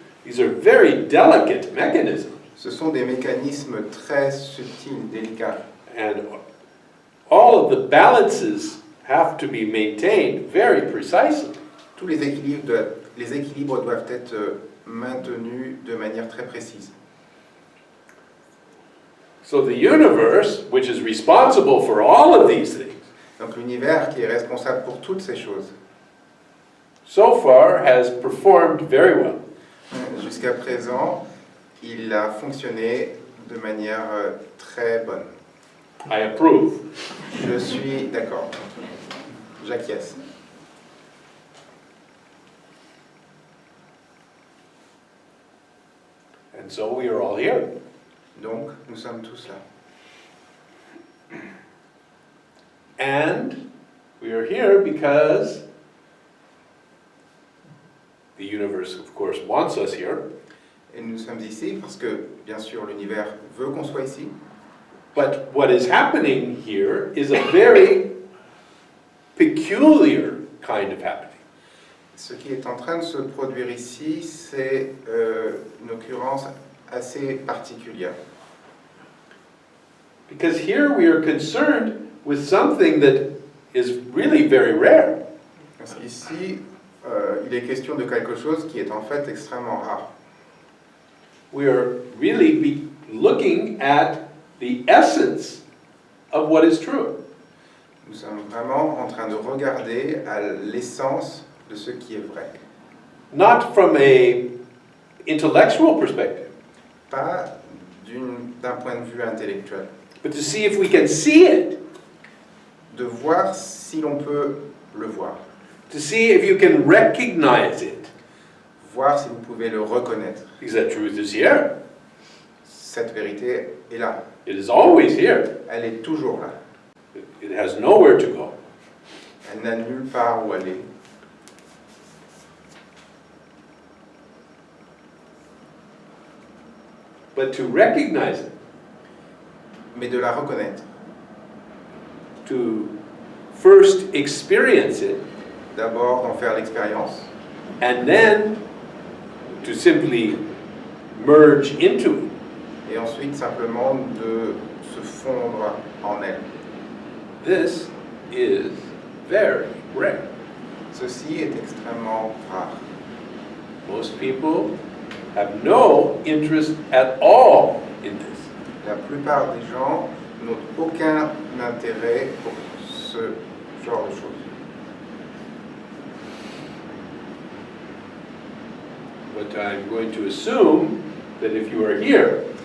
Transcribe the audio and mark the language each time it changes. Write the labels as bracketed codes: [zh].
[en] These are very delicate mechanisms. [fr] Ce sont des mécanismes très subtils, délicats. [en] And all of the balances have to be maintained very precisely. [fr] Tous les équilibres doivent être maintenus de manière très précise. [en] So the universe, which is responsible for all of these things, [fr] Donc l'univers qui est responsable pour toutes ces choses, [en] so far has performed very well. [fr] jusqu'à présent, il a fonctionné de manière très bonne. [en] I approve. [fr] Je suis d'accord. J'acquiesce. [en] And so we are all here. [fr] Donc, nous sommes tous là. [en] And we are here because the universe, of course, wants us here. [fr] Et nous sommes ici parce que, bien sûr, l'univers veut qu'on soit ici. [en] But what is happening here is a very peculiar kind of happening. [fr] Ce qui est en train de se produire ici, c'est une occurrence assez particulière. [en] Because here we are concerned with something that is really very rare. [fr] Parce qu'ici, il est question de quelque chose qui est en fait extrêmement rare. [en] We are really looking at the essence of what is true. [fr] Nous sommes vraiment en train de regarder à l'essence de ce qui est vrai. [en] Not from a intellectual perspective, [fr] Pas d'un point de vue intellectuel. [en] but to see if we can see it, [fr] De voir si l'on peut le voir. [en] to see if you can recognize it, [fr] Voir si vous pouvez le reconnaître. [en] because that truth is here. [fr] Cette vérité est là. [en] It is always here. [fr] Elle est toujours là. [en] It has nowhere to go. [fr] Elle n'a nulle part où aller. [en] But to recognize it, [fr] Mais de la reconnaître. [en] to first experience it, [fr] D'abord d'en faire l'expérience. [en] and then to simply merge into it. [fr] et ensuite simplement de se fondre en elle. [en] This is very rare. [fr] Ceci est extrêmement rare. [en] Most people have no interest at all in this. [fr] La plupart des gens n'ont aucun intérêt pour ce genre de choses. [en] But I'm going to assume that if you are here,